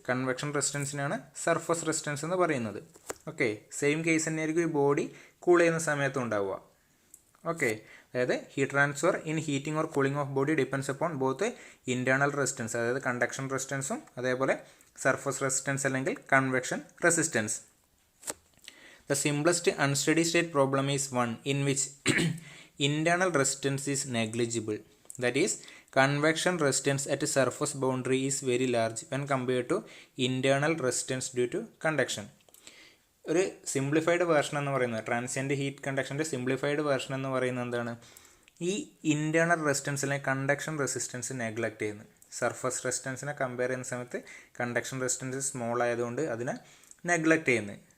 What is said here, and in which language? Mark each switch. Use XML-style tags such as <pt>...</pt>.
<ml>Convection റെസിസ്റ്റൻസിനാണ് surface resistance എന്ന് പറയുന്നത്. Okay, same case തന്നെയായിരിക്കും ഈ ബോഡി കൂൾ ചെയ്യുന്ന സമയത്തും ഉണ്ടാവുക. ഓക്കെ, അതായത്</ml> <en>heat transfer in heating or cooling of body depends upon both internal resistance,</en> <ml>അതായത് കണ്ടക്ഷൻ റെസിസ്റ്റൻസും അതേപോലെ സർഫസ് റെസിസ്റ്റൻസ് അല്ലെങ്കിൽ convection resistance.</ml> <en>The simplest unsteady state problem is one in which internal resistance is negligible. That is, convection resistance at a surface boundary is very large when compared to internal resistance due to conduction.</en> <ml>ഒരു simplified version എന്ന് പറയുന്നത് transient heat കണ്ടക്ഷൻ്റെ simplified version എന്ന് പറയുന്നത് എന്താണ്? ഈ internal resistance അല്ലെങ്കിൽ conduction resistance neglect ചെയ്യുന്നു. Surface റെസിസ്റ്റൻസിനെ compare ചെയ്യുന്ന സമയത്ത് കണ്ടക്ഷൻ റെസിസ്റ്റൻസ് സ്മോൾ ആയതുകൊണ്ട് അതിനെ നെഗ്ലക്റ്റ് ചെയ്യുന്നു.</ml>